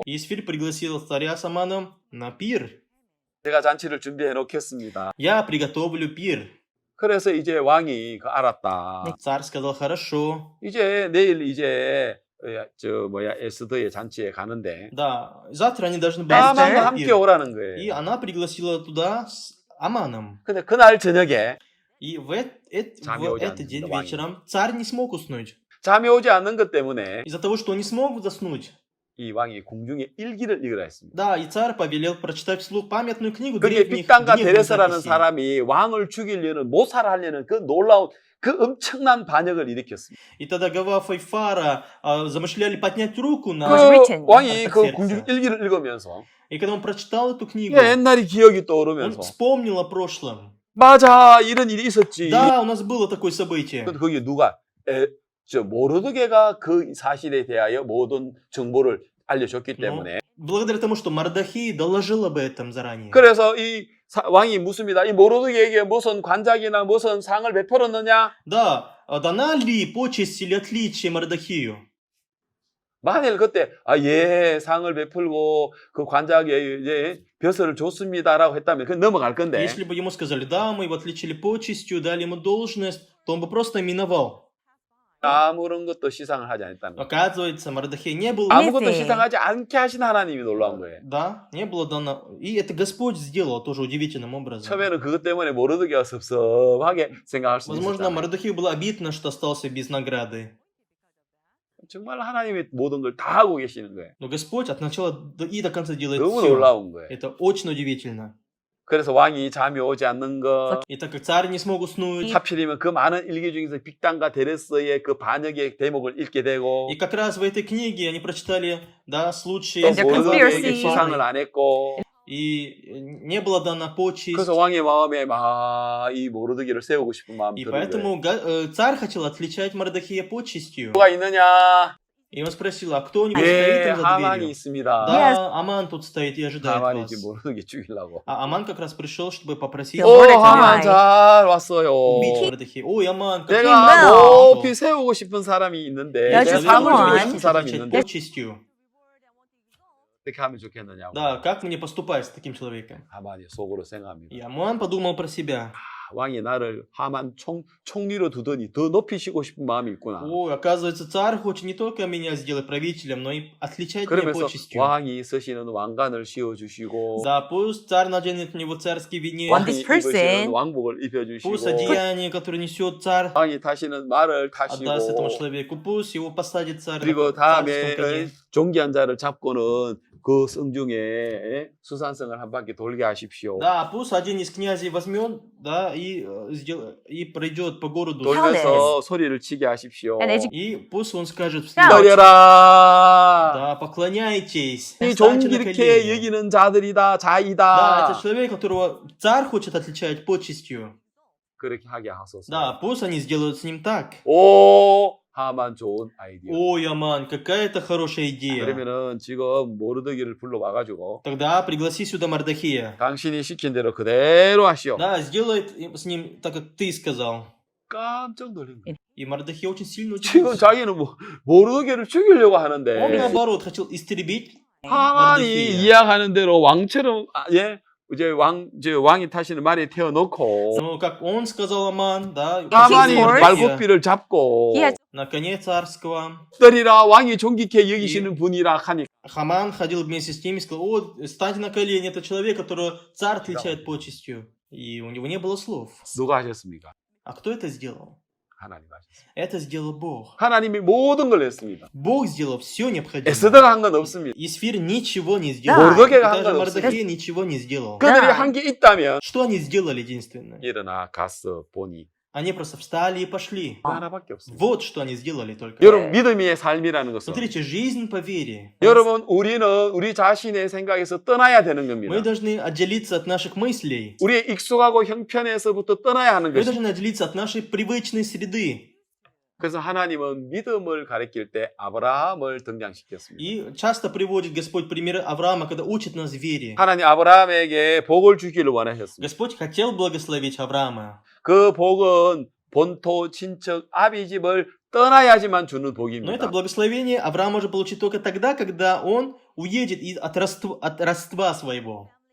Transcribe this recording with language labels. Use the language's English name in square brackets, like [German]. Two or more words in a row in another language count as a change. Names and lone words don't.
[Russian] И Исфирь пригласил царя с Аманом на пир. [Korean] 제가 잔치를 준비해 놓겠습니다. [Russian] Я приготовлю пир. [Korean] 그래서 이제 왕이 알았다. [Russian] Царь сказал, хорошо. [Korean] 이제 내일 이제 에스더의 잔치에 가는데 [Russian] Да, завтра они должны быть Эстер? [Korean] 하만과 [Russian] на [Korean] 함께 [Russian] пир. [Korean] 오라는 [Russian] И [Korean] 거예요. [Russian] она пригласила туда с Аманом. [Korean] 근데 그날 저녁에 [Russian] И в [Korean] 잠이 오지 [Russian] этот день [Korean] 않는다, 왕이. [Russian] вечером царь не смог уснуть. [Korean] 잠이 오지 않는 것 때문에 [Russian] Из-за того, что он не смог заснуть. [Korean] 이 왕이 공중에 일기를 읽으라 했습니다. [Russian] Да, и царь повелел прочитать вслух памятную книгу [Korean] 거기에 [Russian] древних [Korean] 빅단과 [Russian] древних [Korean] 데레스라는 [Russian] записей. [Korean] 사람이 왕을 죽이려는 모살하려는 그 놀라운 그 엄청난 반역을 일으켰습니다. [Russian] И тогда Гавафа и Фара замышляли поднять руку на... [English] was written. [Korean] 그 왕이 그 [Russian] сердце. [Korean] 공중 일기를 읽으면서 [Russian] И когда он прочитал эту книгу, [Korean] 옛날이 기억이 [Russian] он [Korean] 떠오르면서 [Russian] вспомнил о прошлом. [Korean] 맞아 이런 일이 있었지. [Russian] Да, у нас было такое событие. [Korean] 근데 거기 누가 모르드게가 그 사실에 대하여 모든 정보를 알려줬기 때문에 [Russian] Благодаря тому, что Мардахей доложил об этом заранее. [Korean] 그래서 이 왕이 묻습니다. 이 모르드게에게 무슨 관작이나 무슨 상을 베풀었느냐? [Russian] Да, дана ли почесть или отличие Мардахею? [Korean] 만일 그때 상을 베풀고 그 관작에 이제 벼슬을 줬습니다라고 했다면 그 넘어갈 건데 [Russian] Если бы ему сказали, да, мы его отличили почестью, дали ему должность, то он бы просто миновал. [Korean] 아무런 것도 시상을 하지 않았다는 거예요. [Russian] Оказывается, Мардахей не был... [Korean] 아무것도 시상하지 않게 하신 하나님이 놀라운 거예요. [Russian] Да, не было дано. И это Господь сделал тоже удивительным образом. [Korean] 처음에는 그것 때문에 모르드게가 섭섭하게 생각할 수 [Russian] Возможно, [Korean] 있었잖아요. [Russian] Мардахею было обидно, что остался без награды. [Korean] 정말 하나님이 모든 걸 다 하고 계시는 거예요. [Russian] Но Господь от начала и до конца делает [Korean] 너무 [Russian] все. [Korean] 놀라운 거예요. [Russian] Это очень удивительно. [Korean] 그래서 왕이 잠이 오지 않는 것, [Russian] И так как царь не смог уснуть, [Korean] 하필이면 그 많은 일기 중에서 빅단과 데레스의 그 반역의 대목을 읽게 되고 [Russian] и как раз в этой книге они прочитали, да, случаи [Korean] 또 [Russian] с Гавафой [Korean] 모르드게에게 [Russian] и [Korean] 시상을 [Russian] Фарой, [Korean] 안 했고 [Russian] и не была дана почесть. [Korean] 그래서 왕의 마음에 막 이 모르드게를 세우고 싶은 마음이 [Russian] И [Korean] 드는 거예요. [Russian] поэтому царь хотел отличать Мардахея почестью. [Korean] 누가 있느냐? [Russian] И он спросил, а кто-нибудь стоит [Korean] 예, [Russian] там за [Korean] 하만이 [Russian] дверью? [Korean] 있습니다. [Russian] Да, Аман тут стоит и ожидает [Korean] 하만이 [Russian] вас. [Korean] 지금 모르드게 죽이려고. [Russian] А Аман как раз пришел, чтобы попросить [Korean] 오, 오, 모르드게. 하만 잘 왔어요. [Russian] убить Мардахея. Ой, Аман, как [Korean] 내가 [English] well. [Korean] 높이 세우고 싶은 사람이 있는데 야, 내가 [English] just [Korean] 상을 주고 [English] someone. [Korean] 싶은 사람이 [Russian] отличать [Korean] 있는데 [Russian] почестью. [Korean] 어떻게 하면 좋겠느냐고. [Russian] Да, как мне поступать с таким человеком? [Korean] 하만이 속으로 생각합니다. [Russian] И Аман подумал про себя. [Korean] 왕이 나를 하만 총리로 두더니 더 높이시고 싶은 마음이 있구나. [Russian] Ой, оказывается, царь хочет не только меня сделать правителем, но и отличать меня [Korean] 그러면서 [Russian] почестью. [Korean] 왕이 쓰시는 왕관을 씌워주시고 [Russian] Да, пусть царь наденет на него царский венец. [English] One [Korean] 왕이 [English] this [Korean] 입으시는 [English] person- [Korean] 왕복을 입혀주시고 [Russian] Пусть одеяние, которое несет царь, [Korean] 왕이 타시는 말을 [Russian] отдаст этому [Korean] 타시고 [Russian] человеку. Пусть его посадит царь [Korean] 그리고 [Russian] на царском [Korean] 다음에 [Russian] коне. [Korean] 종기한 자를 잡고는 그 성중에 수산성을 한 바퀴 돌게 하십시오. [Russian] Да, пусть один из князей возьмет, да, и пройдет по городу. [Korean] 돌면서 소리를 치게 하십시오. [English] And as [Russian] И пусть он скажет вслед, [English] Shout. [Korean] 떨려라. [Russian] да, поклоняйтесь, [Korean] 이 [Russian] встаньте на [Korean] 종기렇게 [Russian] колени. [Korean] 여기는 자들이다, [Russian] Да, [Korean] 자이다. [Russian] это человек, которого царь хочет отличать почестью. [Korean] 그렇게 하게 하소서. [Russian] Да, пусть они сделают с ним так. [Korean] 오, 하만 좋은 아이디어. [Russian] Ой, Аман, какая это хорошая идея. [Korean] 그러면은 지금 모르드기를 불러와가지고 [Russian] Тогда пригласи сюда Мардахия. [Korean] 당신이 시킨 대로 그대로 하시오. [Russian] Да, сделай с ним так, как ты сказал. [Korean] 깜짝 놀란 거야. [Russian] И Мардахия очень сильно [Korean] 지금 [Russian] удивился. [Korean] 자기는 모르드기를 죽이려고 [Russian] Он, [Korean] 하는데 [Russian] наоборот, хотел истребить [Korean] 하만이 [Russian] Мардахия. [Korean] 이야기하는 대로 왕처럼 이제 왕이 타시는 말에 태워놓고 [Russian] Но как он сказал, Аман, да, [Korean] 하만이 [English] His horse. [Korean] 말고삐를 잡고 [English] he had [Russian] на коне царского. [Korean] 떨이라 왕이 존귀케 여기시는 분이라 하니까 [Russian] Хаман ходил вместе с ними и сказал: о, станьте на колени, это человек, которого царь отличает почестью. И у него не было слов. [Korean] 누가 하셨습니까? [Russian] А кто это сделал? [Korean] 하나님 하셨습니다. [Russian] Это сделал Бог. [Korean] 하나님이 모든 걸 했습니다. [Russian] Бог сделал все необходимое. [Korean] 에스더가 한 건 없습니다. [Russian] Исфир ничего не сделал. Да. И [Korean] 모르드게가 한 [Russian] даже [Korean] 건 [Russian] Мардахия ничего не сделал. [Korean] 그들이 [Russian] Да. [Korean] 한 게 있다면 [Russian] Что они сделали единственное? [Korean] 일어나 갔어 보니 [Russian] Они просто встали и пошли. [Korean] 그 하나밖에 없습니다. [Russian] Вот что они сделали только. [Korean] 여러분 믿음의 삶이라는 것은 [Russian] Смотрите, жизнь по вере. [Korean] 여러분 우리는 우리 자신의 생각에서 떠나야 되는 [Russian] Мы [Korean] 겁니다. [Russian] должны отделиться от наших мыслей. [Korean] 우리의 익숙하고 형편에서부터 떠나야 하는 [Russian] Мы [Korean] 것입니다. [Russian] должны отделиться от нашей привычной среды. [Korean] 그래서 하나님은 믿음을 가리킬 때 아브라함을 등장시켰습니다. [Russian] И часто приводит Господь примеры Авраама, когда учит нас вере. [Korean] 하나님 아브라함에게 복을 주기를 원하셨습니다. [Russian] Господь хотел благословить Авраама. [Korean] 그 복은 본토, 친척, 아비 집을 떠나야지만 주는 [Russian] Но это [Korean] 복입니다. [Russian] благословение Авраам может получить только тогда, когда он уедет от родства своего.